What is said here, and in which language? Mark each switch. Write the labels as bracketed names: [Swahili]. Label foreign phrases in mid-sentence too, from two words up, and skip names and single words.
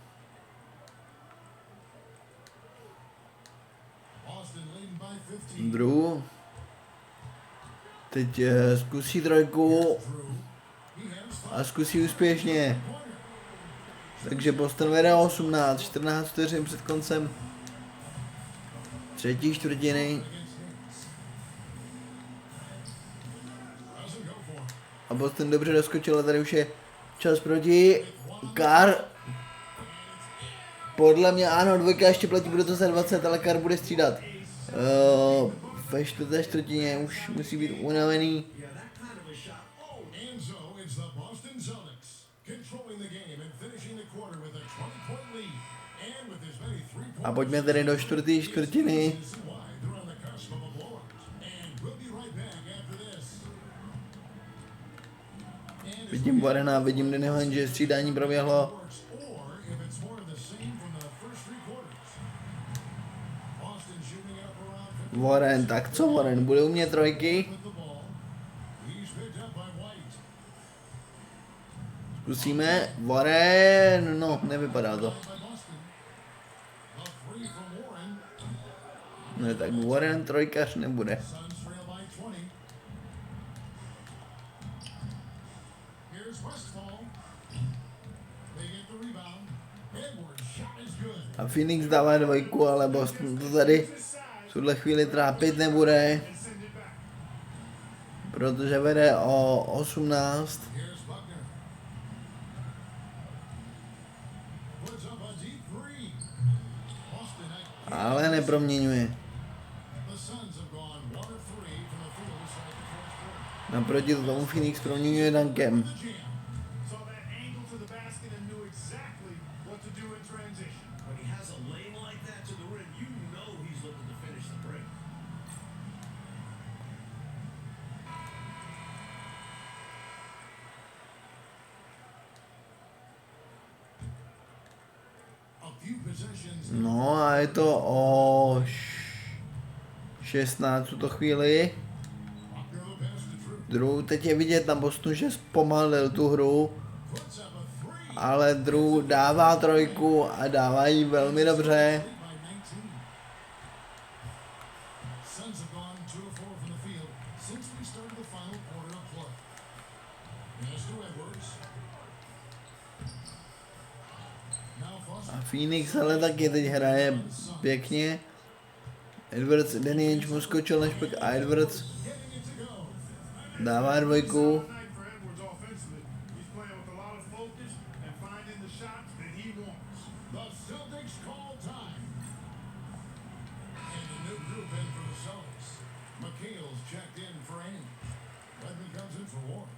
[English] Boston leading by 15. Drew. [Czech] Teď zkusí trojku [English] Drew, he has five [Czech] a zkusí úspěšně. [English] pointer. [Czech] Takže Boston vede 18, 14 vteřin před koncem třetí čtvrtiny [English] Against Knicks. Doesn't go for it. [Czech] a Boston dobře doskočil a tady už je čas proti Carr. Podle mě ano, dvojka ještě platí, bude to za 20, ale Carr bude střídat. Ve čtvrté čtvrtině už musí být unavený. [English] Yeah, that kind of a shot. Oh, And so it's the Boston Celtics controlling the game and finishing the quarter with a 20-point lead. And with as many three-point [Czech] A pojďme tedy do čtvrté čtvrtiny. [English] reasons why they're on the cusp of a blowout. And we'll be right back after this. And as [Czech] Vidím Warrena, vidím Dennehan, že střídání proběhlo. [English] works, or if it's more of the same from the first three quarters. Boston shooting it up around 50 [Czech] Warren, tak co Warren, bude umět trojky? [English] with the ball. He's picked up by White. [Czech] Zkusíme. Warren, no, nevypadá to. [English] By Boston. A three from Warren. [Czech] Ne, tak Warren trojkař nebude. [English] Suns trail by 20. Here's Westfall. They get the rebound. Edwards' shot is good. [Czech] A Phoenix dává dvojku, ale Boston to tady v tuhle chvíli trápit nebude, protože vede o 18. [English] Here's Buckner. Puts up a deep three. Boston at [Czech] Ale neproměňuje. [English] the Suns have gone 1 of 3 from the field to start the fourth quarter. [Czech] Naproti tomu Phoenix proměňuje dankem. [English] The jam. Saw that angle to the basket and knew exactly what to do in transition. when he has a lane like that to the rim, you know he's looking to finish the break. A few possessions. [Czech] No a je to o 16 v tuto chvíli. [English] Buckner the pass to Drew. Drew, [Czech] teď je vidět na Bostonu, že zpomalil tu hru, [English] Puts up a three. [Czech] ale Drew dává trojku a dává ji velmi dobře. [English] By 19. Suns have gone 2 of 4 from the field since we started the final quarter of play. Pass to Edwards. Now Foster. [Czech] A Phoenix ale taky teď hraje pěkně. Edwards, Danny Ainge mu skočil na špek a Edwards [English] Getting it to go. [Czech] dává dvojku. [English] Night for Edwards offensively. He's playing with a lot of focus and finding the shots that he wants. The Celtics call time. And a new group in for the Celtics. McHale's checked in for Ainge. Redmond comes in for Warren.